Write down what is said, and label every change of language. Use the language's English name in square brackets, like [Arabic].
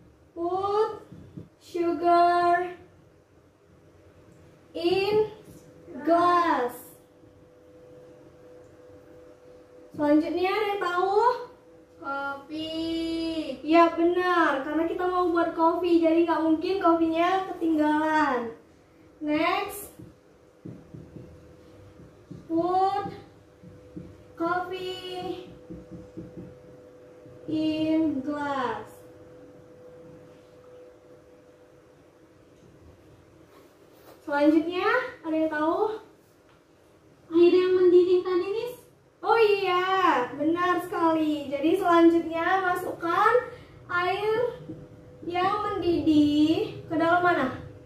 [English] Put sugar in glass. [Indonesian] Selanjutnya ada yang tahu? Kopi. Ya, benar. Karena kita mau buat kopi, jadi nggak mungkin kopinya ketinggalan. [English] Next, put coffee in glass. [Indonesian] Selanjutnya, ada yang tahu? Air yang mendidih tadi, Miss. Oh iya, benar sekali. Jadi selanjutnya masukkan air yang mendidih ke dalam mana?